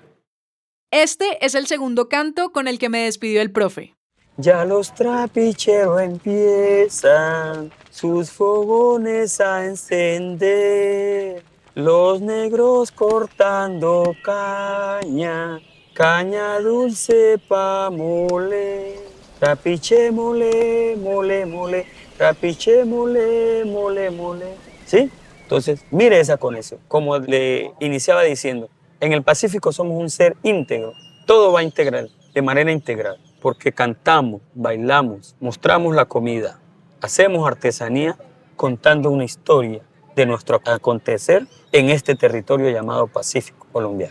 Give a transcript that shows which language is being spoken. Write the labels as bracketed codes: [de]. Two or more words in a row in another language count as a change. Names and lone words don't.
[es] Este es el segundo canto con el que me despidió el profe. Ya los trapicheros empiezan sus fogones a encender, los negros cortando caña, caña dulce pa' mole, trapiche mole, mole, mole, trapiche mole, mole, mole. ¿Sí? Entonces, mire esa conexión. Como le iniciaba diciendo, en el Pacífico somos un ser íntegro. Todo va integral, de manera integral, porque cantamos, bailamos, mostramos la comida, hacemos artesanía contando una historia de nuestro acontecer en este territorio llamado Pacífico colombiano.